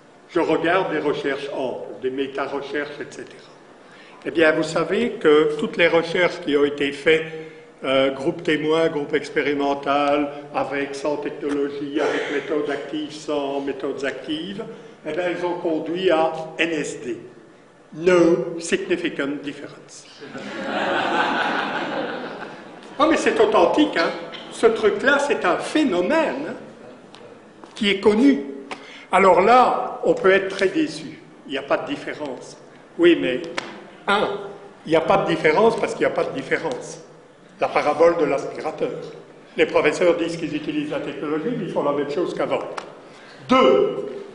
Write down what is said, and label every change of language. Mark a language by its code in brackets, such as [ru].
[fr] Je regarde des recherches amples, des méta-recherches, etc. Eh bien, vous savez que toutes les recherches qui ont été faites, groupe témoin, groupe expérimental, avec, sans technologie, avec méthodes actives, sans méthodes actives, eh bien, elles ont conduit à NSD. [en] No significant difference. [fr] Oh, mais c'est authentique, hein. Ce truc-là, c'est un phénomène qui est connu. Alors là, on peut être très déçu. Il n'y a pas de différence. Oui, mais, il n'y a pas de différence parce qu'il n'y a pas de différence. La parabole de l'aspirateur. Les professeurs disent qu'ils utilisent la technologie, mais ils font la même chose qu'avant. 2.